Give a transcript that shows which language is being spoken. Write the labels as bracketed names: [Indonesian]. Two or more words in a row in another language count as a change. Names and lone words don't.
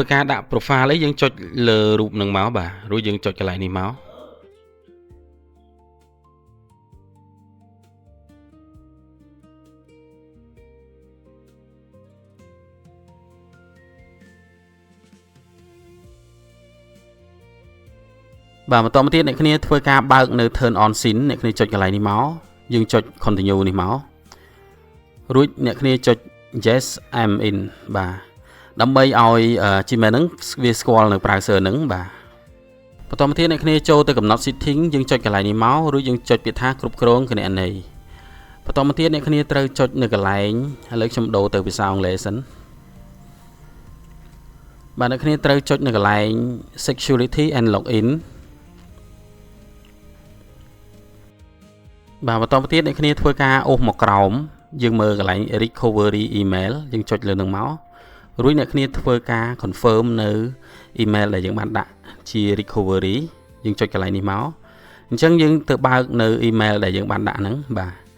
[Khmer] ការដាក់ profile អីយើងចុចលើរូបនឹងមកបាទរួចយើងចុចកន្លែងនេះមកបាទបន្ត មកទៀតអ្នកគ្នាធ្វើការបើកនៅ [English] turn on scene [Khmer] អ្នកគ្នាចុចកន្លែងនេះមកយើងចុច continue នេះមករួចអ្នកគ្នាចុច [English] yes I'm in [Khmer] បាទដើម្បីឲ្យ Gmail ហ្នឹងវាស្គាល់នៅ browser ហ្នឹងបាទបន្តមកទៀតអ្នកគ្នាចូលទៅកំណត់ setting យើងចុចកន្លែងនេះមករួចយើងចុចពាក្យថាគ្រប់គ្រងគណនីបន្តមកទៀតអ្នកគ្នាត្រូវចុចនៅកន្លែងឥឡូវខ្ញុំដូរទៅភាសាអង់គ្លេសសិន បាទអ្នកគ្នាត្រូវចុចនៅកន្លែង [English] security and login [Khmer] បាទបន្តមកទៀតអ្នកគ្នាធ្វើការអូសមកក្រោមយើងមើលកន្លែង [English] recovery email [Khmer] យើងចុចលើនឹងមករួចអ្នកគ្នាធ្វើការ confirm នៅ email ដែលយើងបានដាក់ជា recovery យើងចុចកន្លែងនេះមកអញ្ចឹងយើងទៅបើកនៅ email ដែលយើងបានដាក់ហ្នឹងបាទ